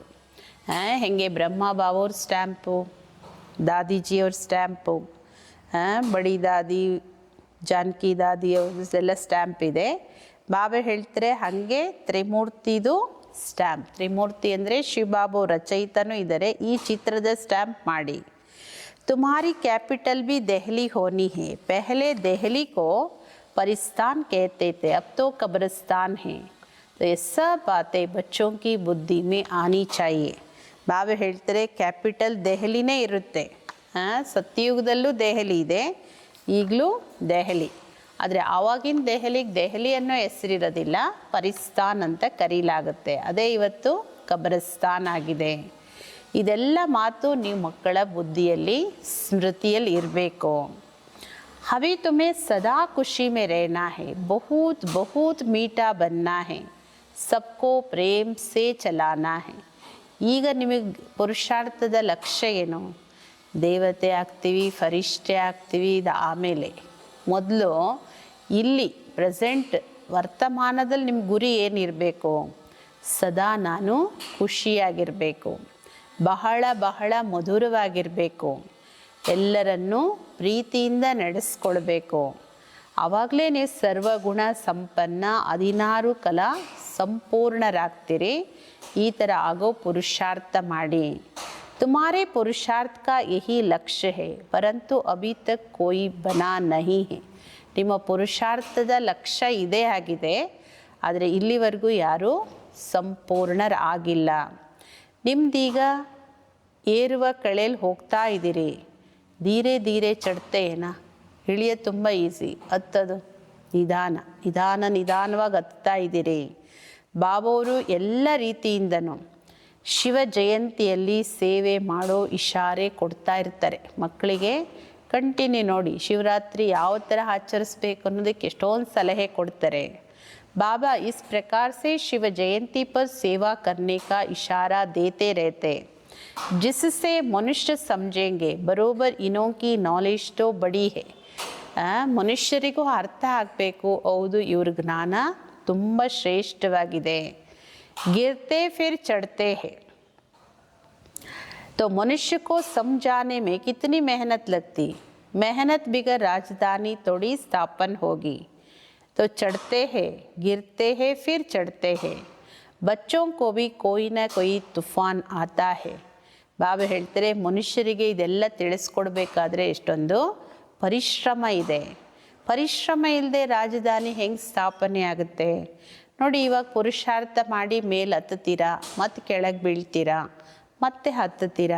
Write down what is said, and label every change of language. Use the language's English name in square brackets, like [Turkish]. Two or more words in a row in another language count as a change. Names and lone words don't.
[Kannada] ಹೇಗೆ ಬ್ರಹ್ಮ ಬಾಬೋರ್ ಸ್ಟ್ಯಾಂಪು, ದಾದಿಜಿಯವ್ರ ಸ್ಟ್ಯಾಂಪು, ಬಡಿ ದಾದಿ ಜಾನಕಿ ದಾದಿ ಅವ್ರದ್ದೆಲ್ಲ ಸ್ಟ್ಯಾಂಪ್ ಇದೆ. ಬಾಬಾ ಹೇಳ್ತಾರೆ ಹಾಗೆ ತ್ರಿಮೂರ್ತಿದು ಸ್ಟ್ಯಾಂಪ್. ತ್ರಿಮೂರ್ತಿ ಅಂದರೆ ಶಿವಬಾಬು ರಚಯಿತನೂ ಇದ್ದಾರೆ. ಈ ಚಿತ್ರದ ಸ್ಟ್ಯಾಂಪ್ ಮಾಡಿ. [Hindi] तुम्हारी कैपिटल भी दहली होनी है. पहले दहली को परिस्तान कहते थे, अब तो कब्रिस्तान है. तो ये सब बातें बच्चों की बुद्धि में आनी चाहिए. [Kannada] ಬಾಬಾ ಹೇಳ್ತಾರೆ ಕ್ಯಾಪಿಟಲ್ ದೆಹಲಿನೇ ಇರುತ್ತೆ. ಸತ್ಯಯುಗದಲ್ಲೂ ದೆಹಲಿ ಇದೆ, ಈಗಲೂ ದೆಹಲಿ. ಆದರೆ ಆವಾಗಿನ ದೆಹಲಿಗೆ ದೆಹಲಿ ಅನ್ನೋ ಹೆಸರಿರೋದಿಲ್ಲ, ಪರಿಸ್ತಾನ್ ಅಂತ ಕರೀಲಾಗುತ್ತೆ. ಅದೇ ಇವತ್ತು ಕಬ್ರಸ್ತಾನ್ ಆಗಿದೆ. ಇದೆಲ್ಲ ಮಾತು ನೀವು ಮಕ್ಕಳ ಬುದ್ಧಿಯಲ್ಲಿ ಸ್ಮೃತಿಯಲ್ಲಿ ಇರಬೇಕು. [Hindi] अभी तुम्हें सदा खुशी में रहना है, बहुत बहुत मीठा बनना है, सबको प्रेम से चलाना है. [Kannada] ಈಗ ನಿಮಗೆ ಪುರುಷಾರ್ಥದ ಲಕ್ಷ್ಯ ಏನು? ದೇವತೆ ಆಗ್ತೀವಿ, ಫರಿಷ್ಠೆ ಆಗ್ತೀವಿ, ಇದು ಆಮೇಲೆ. ಮೊದಲು ಇಲ್ಲಿ ಪ್ರೆಸೆಂಟ್ ವರ್ತಮಾನದಲ್ಲಿ ನಿಮ್ಮ ಗುರಿ ಏನಿರಬೇಕು? ಸದಾ ನಾನು ಖುಷಿಯಾಗಿರಬೇಕು, ಬಹಳ ಬಹಳ ಮಧುರವಾಗಿರಬೇಕು, ಎಲ್ಲರನ್ನೂ ಪ್ರೀತಿಯಿಂದ ನಡೆಸ್ಕೊಳ್ಬೇಕು. ಆವಾಗಲೇ ನೀವು ಸರ್ವಗುಣ ಸಂಪನ್ನ 16 ಕಲಾ ಸಂಪೂರ್ಣರಾಗ್ತೀರಿ. ಈ ಥರ ಆಗೋ ಪುರುಷಾರ್ಥ ಮಾಡಿ. [Hindi] तुम्हारे पुरुषार्थ का यही लक्ष्य है, परंतु अभी तक कोई बना नहीं है. [Kannada] ನಿಮ್ಮ ಪುರುಷಾರ್ಥದ ಲಕ್ಷ್ಯ ಇದೇ ಆಗಿದೆ, ಆದರೆ ಇಲ್ಲಿವರೆಗೂ ಯಾರೂ ಸಂಪೂರ್ಣರಾಗಿಲ್ಲ. ನಿಮ್ದೀಗ ಏರುವ ಕಳೆಯಲ್ಲಿ ಹೋಗ್ತಾ ಇದ್ದೀರಿ. [Hindi] धीरे धीरे चढ़ते [Kannada] ಏನಾ, ಇಳಿಯೋದು ತುಂಬ ಈಸಿ, ಹತ್ತದು ನಿಧಾನವಾಗಿ ಹತ್ತಾ ಇದ್ದೀರಿ. ಬಾಬಾವರು ಎಲ್ಲ ರೀತಿಯಿಂದನೂ ಶಿವ ಜಯಂತಿಯಲ್ಲಿ ಸೇವೆ ಮಾಡೋ ಇಶಾರೆ ಕೊಡ್ತಾ ಇರ್ತಾರೆ ಮಕ್ಕಳಿಗೆ. ಕಂಟಿನ್ಯೂ ನೋಡಿ, ಶಿವರಾತ್ರಿ ಯಾವ ಥರ ಆಚರಿಸ್ಬೇಕು ಅನ್ನೋದಕ್ಕೆ ಎಷ್ಟೊಂದು ಸಲಹೆ ಕೊಡ್ತಾರೆ. [Hindi] बाबा इस प्रकार से शिव जयंती पर सेवा करने का इशारा देते रहते, जिससे मनुष्य समझेंगे बरोबर इनों की नॉलेज तो बड़ी है. [Kannada] ಮನುಷ್ಯರಿಗೂ ಅರ್ಥ ಆಗಬೇಕು, ಹೌದು ಇವ್ರ ಜ್ಞಾನ ತುಂಬ ಶ್ರೇಷ್ಠವಾಗಿದೆ. [Hindi] गिरते फिर चढ़ते हैं. तो मनुष्य को समझाने में कितनी मेहनत लगती. मेहनत बिगर राजधानी थोड़ी स्थापन होगी. तो चढ़ते हैं, गिरते हैं, फिर चढ़ते हैं. बच्चों को भी कोई ना कोई तूफान आता है. [Kannada] ಬಾಬಾ ಹೇಳ್ತಾರೆ, ಮನುಷ್ಯರಿಗೆ ಇದೆಲ್ಲ ತಿಳಿಸ್ಕೊಡ್ಬೇಕಾದ್ರೆ ಎಷ್ಟೊಂದು ಪರಿಶ್ರಮ ಇದೆ. ಪರಿಶ್ರಮ ಇಲ್ಲದೆ ರಾಜಧಾನಿ ಹೆಂಗೆ ಸ್ಥಾಪನೆ ಆಗುತ್ತೆ ನೋಡಿ. ಇವಾಗ ಪುರುಷಾರ್ಥ ಮಾಡಿ ಮೇಲೆ ಹತ್ತುತ್ತೀರಾ, ಮತ್ತೆ ಕೆಳಗೆ ಬೀಳ್ತೀರಾ, ಮತ್ತೆ ಹತ್ತುತ್ತೀರಾ.